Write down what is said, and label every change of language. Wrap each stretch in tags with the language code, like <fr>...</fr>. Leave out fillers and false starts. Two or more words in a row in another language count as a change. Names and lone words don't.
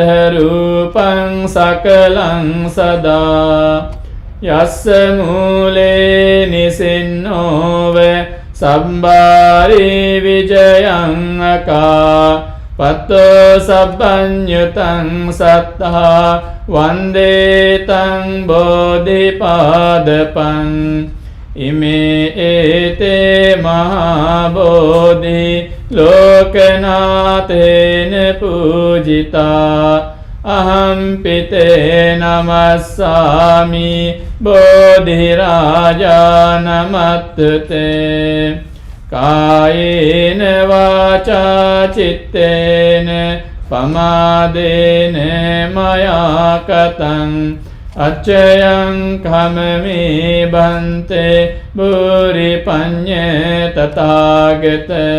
<pi>රූපං සකලං සදා යස්ස මූලේ නිසින්නෝව සම්බාරි විජයං අකා පත්තෝ සබ්බඤ්ඤුතං සත්තා වන්දේතං බෝධිපාදපං ඉමේ ඒතේ මහා බෝධි ලෝකනාතේන පූජිතා අහම්පිතේ නමස්සාමි බෝධි රාජා නමත්තේ කායේන වාචා චිත්තේන පමාදේන මයා කතං අච්චයං කමමේ බන්තේ බුරි පඤ්ඤේ තථාගත</pi>